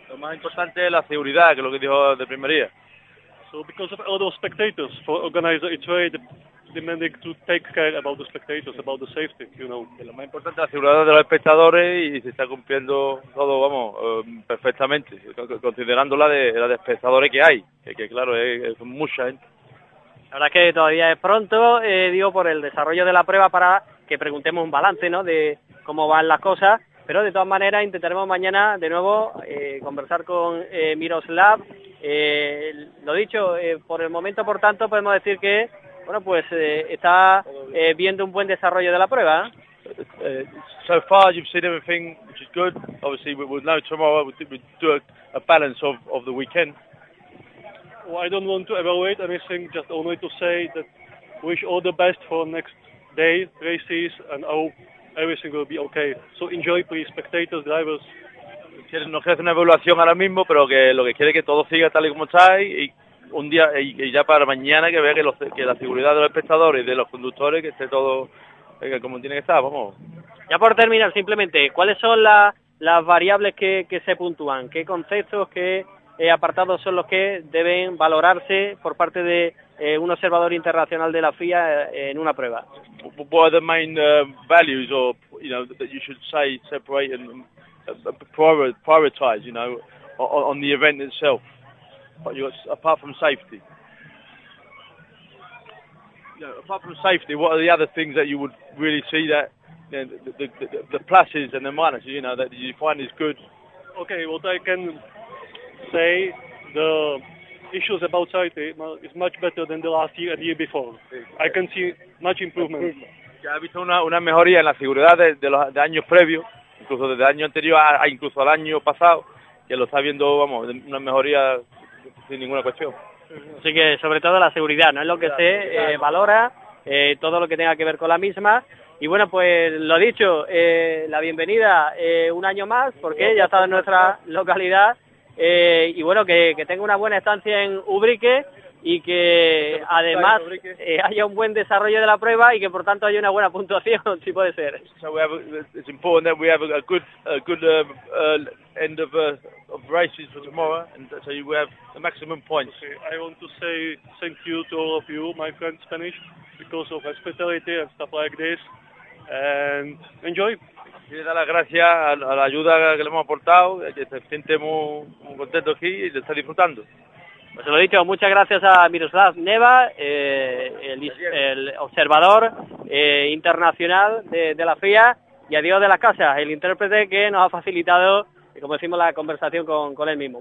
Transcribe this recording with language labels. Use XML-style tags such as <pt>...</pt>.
<es>Lo más importante es la seguridad, que es lo que dijo de primería.</es> <en>So, because of all those spectators, for organizers, it's very demanding to take care about the spectators, about the safety, you know.</en> <es>Lo más importante es la seguridad de los espectadores y se está cumpliendo todo, vamos, perfectamente, considerando la de espectadores que hay, que claro, es mucha gente. La verdad es que todavía es pronto, digo, por el desarrollo de la prueba para que preguntemos un balance, ¿no?, de cómo van las cosas, pero de todas maneras intentaremos mañana de nuevo conversar con Miroslav. Lo dicho, por el momento, por tanto, podemos decir que, bueno, pues está viendo un buen desarrollo de la prueba.</es> <en>So far you've seen everything, which is good. Obviously we will know tomorrow, we do a balance of the weekend. Well, I don't want to evaluate anything, just only to say that wish all the best for next day races and hope everything will be okay. So enjoy, please, spectators, drivers.</en> <es>No quiere hacer una evaluación ahora mismo, pero que lo que quiere es que todo siga tal y como está y un día y ya para mañana que vea que la seguridad de los espectadores y de los conductores que esté todo como tiene que estar, vamos. Ya por terminar, simplemente, ¿cuáles son las variables que se puntúan? ¿Qué conceptos, qué apartados son los que deben valorarse por parte de un observador internacional de la FIA en una prueba?</es> <en>What are the main values or, you know, that you should say separate and prioritize, you know, on the event itself? But you got, apart from safety. You know, apart from safety, what are the other things that you would really see that, you know, the pluses and the minuses, you know, that you find is good? Okay, what I can say, the issues about safety is much better than the last year and year before. I can see much improvement.</en> <es>Ya he visto una mejoría en la seguridad de años previos, incluso desde el año anterior a incluso al año pasado, que lo está viendo, vamos, una mejoría sin ninguna cuestión. Así que sobre todo la seguridad, ¿no? Es lo que se valora, todo lo que tenga que ver con la misma. Y bueno, pues lo dicho, la bienvenida un año más, porque ya está en nuestra localidad. Y bueno, que tenga una buena estancia en Ubrique y que además haya un buen desarrollo de la prueba y que por tanto haya una buena puntuación, si puede ser.</es> <en>So we have it's important that we have a good end of races for tomorrow, and so we have the maximum points. Okay. I want to say thank you to all of you, my friends, Spanish, because of hospitality and stuff like this, and enjoy.</en> <es>Quiero dar las gracias a la ayuda que le hemos aportado, que se siente muy contento aquí y lo está disfrutando. Pues se lo he dicho, muchas gracias a Miroslav Neva, el observador internacional de la FIA, y a Diego de las Casas, el intérprete que nos ha facilitado, como decimos, la conversación con él mismo.</es>